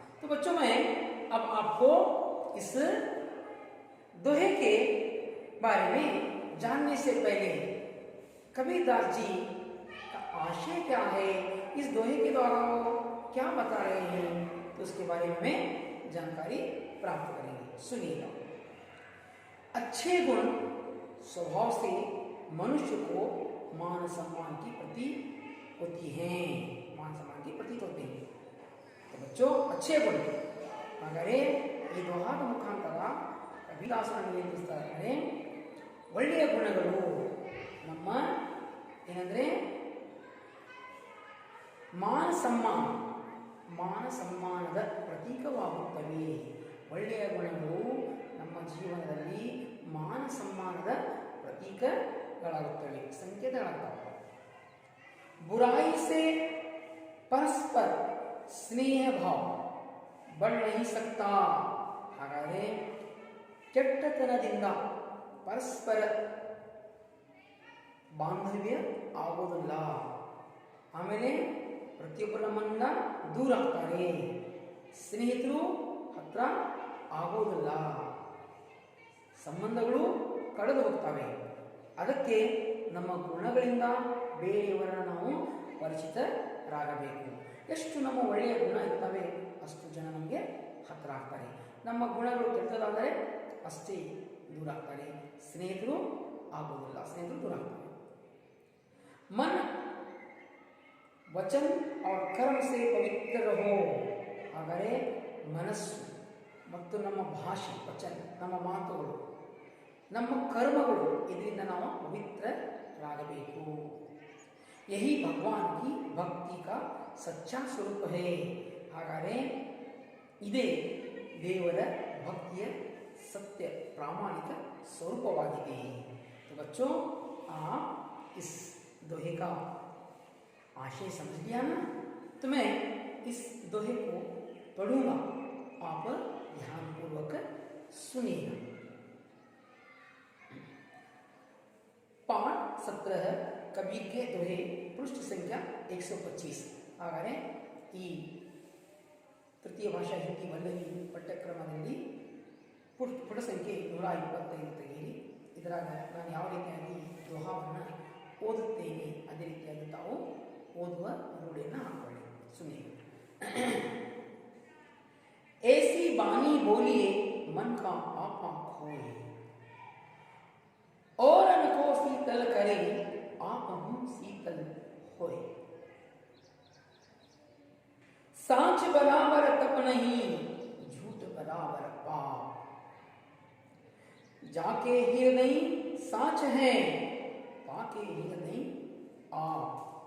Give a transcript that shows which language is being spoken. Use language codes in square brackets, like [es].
[hi] तो बच्चों मैं अब आपको इस दोहे के बारे में जानने से पहले कबीरदास जी का आशय क्या है, इस दोहे के द्वारा वो क्या बता रहे हैं, तो उसके बारे में जानकारी प्राप्त करेंगे। सुनिएगा। अच्छे गुण स्वभाव से मनुष्य को मान सम्मान की प्रतीक होती हैं, मान सम्मान की प्रतीक होते हैं। तो बच्चों अच्छे गुण [kn] ಹಾಗಾದರೆ ಈ ದೋಹಾದ ಮುಖಾಂತರ ಕಬೀರದಾಸರು ನಿರ್ದೇಶಿಸ್ತಾರೆ ಒಳ್ಳೆಯ ಗುಣಗಳು ನಮ್ಮ ಏನಂದ್ರೆ ಮಾನ ಸಮ್ಮಾನದ ಪ್ರತೀಕವಾಗುತ್ತವೆ। ಒಳ್ಳೆಯ ಗುಣಗಳು ನಮ್ಮ ಜೀವನದಲ್ಲಿ ಮಾನ ಸಮ್ಮಾನದ ಪ್ರತೀಕಗಳಾಗುತ್ತವೆ, ಸಂಕೇತಗಳಾಗುತ್ತವೆ। [hi] बुराई से परस्पर स्नेह भाव बढ़ नहीं सकता। [kn] ಹಾಗಾದರೆ ಕೆಟ್ಟತನದಿಂದ ಪರಸ್ಪರ ಬಾಂಧವ್ಯ ಆಗೋದಿಲ್ಲ, ಆಮೇಲೆ ಪ್ರತಿಯೊಬ್ಬರು ನಮ್ಮನ್ನ ದೂರ ಆಗ್ತಾರೆ, ಸ್ನೇಹಿತರು ಹತ್ರ ಆಗೋದಿಲ್ಲ, ಸಂಬಂಧಗಳು ಕಳೆದು ಹೋಗ್ತವೆ। ಅದಕ್ಕೆ ನಮ್ಮ ಗುಣಗಳಿಂದ ಬೇರೆಯವರನ್ನು ನಾವು ಪರಿಚಿತರಾಗಬೇಕು। ಎಷ್ಟು ನಮ್ಮ ಒಳ್ಳೆಯ ಗುಣ ಇರ್ತವೆ ಅಷ್ಟು ಜನ ನಮಗೆ ಹತ್ತಿರ ಆಗ್ತಾರೆ, ನಮ್ಮ ಗುಣಗಳು ಕೆಟ್ಟದಾದರೆ ಅಷ್ಟೇ ದೂರ ಆಗ್ತಾರೆ, ಸ್ನೇಹಿತರು ಆಗೋದಿಲ್ಲ, ಸ್ನೇಹಿತರು ದೂರ ಆಗ್ತಾರೆ। [hi] मन वचन और कर्म से पवित्र रहो। [kn] ಹಾಗಾದರೆ ಮನಸ್ಸು ಮತ್ತು ನಮ್ಮ ಭಾಷೆ, ವಚನ, ನಮ್ಮ ಮಾತುಗಳು, ನಮ್ಮ ಕರ್ಮಗಳು ಇದರಿಂದ ನಾವು ಪವಿತ್ರರಾಗಬೇಕು। [hi] यही भगवान की भक्ति का सच्चा स्वरूप है। [kn] ಹಾಗಾದರೆ ಇದೇ ದೇವರ ಭಕ್ತಿಯ [hi] सत्य प्रामाणिक [kn] स्वरूपवाಗಿದೆ। [hi] तो बच्चों आप इस दोहे का आशय समझ लिया ना? तो मैं इस दोहे को पढ़ूंगा, आप ध्यानपूर्वक सुनिएगा। पाठ 17 कबीर के दोहे, पृष्ठ संख्या 125। [kn] ಹಾಗಾದರೆ ಈ ತೃತೀಯ ಭಾಷಾ ಹಿಂದಿ ವಲ್ಲವಿ ಪಠ್ಯಕ್ರಮದಲ್ಲಿ ಪುಟ ಸಂಖ್ಯೆ 125 ತೆಗೆಯಿರಿ। ಇದರಾಗ ನಾನು ಯಾವ ರೀತಿಯಾಗಿ ದೋಹಾವನ್ನು ಓದುತ್ತೇನೆ ಅದೇ ರೀತಿಯಾಗಿ ತಾವು ಓದುವ ರೂಢಿಯನ್ನು ಹಾಕೊಳ್ಳಿ, ಸುಮ್ಮನೆ। [hi] ऐसी बानी बोलिए मन का आपा खोए, और को शीतल करे आप हम शीतल होए। सांच बराबर तप नहीं, झूठ बराबर पाप, जाके हृदय सांच है, पाके हृदय आप।